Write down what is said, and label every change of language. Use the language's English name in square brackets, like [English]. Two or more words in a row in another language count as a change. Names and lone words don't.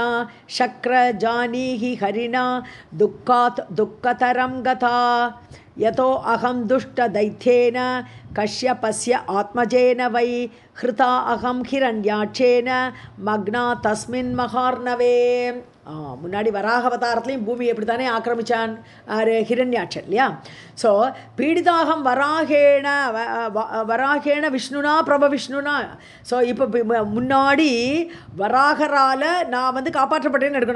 [Sanskrit] शक्र जानीहि हरिणा दुःखात् दुःखतरं गता यतो अहं दुष्टदैत्येन कश्यपस्य आत्मजेन वै हृता अहं हिरण्याक्षेन मग्ना तस्मिन् महार्णवे. [Tamil] முன்னாடி வராகவதாரத்துலேயும் பூமி எப்படி தானே ஆக்கிரமிச்சான் ஹிரண்யாட்சன் இல்லையா. [Sanskrit] ஸோ पीडिताहं वराहेण विष्णुना प्रभविष्णुना. [Tamil] ஸோ இப்போ முன்னாடி வராகரால் நான் வந்து காப்பாற்றப்பட்டேன்னு எடுக்கணும்.